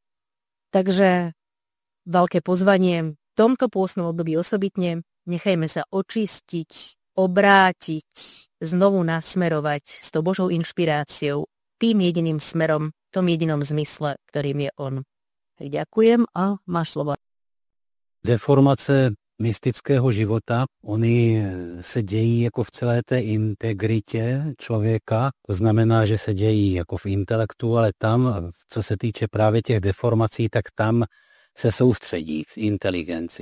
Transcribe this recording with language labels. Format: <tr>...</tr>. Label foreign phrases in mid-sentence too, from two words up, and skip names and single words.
<sk>Takže veľké pozvanie v tomto pôstnom období osobitne, nechajme sa očistiť, obrátiť, znovu nasmerovať s tou Božou inšpiráciou, tým jediným smerom, tom jedinom zmysle, ktorým je on. Ďakujem a máš slovo.</sk> <cs>Deformace mystického života, oni se dějí jako v celé té integritě člověka, to znamená, že se dějí jako v intelektu, ale tam, co se týče právě těch deformací, tak tam se soustředí v inteligenci.</cs>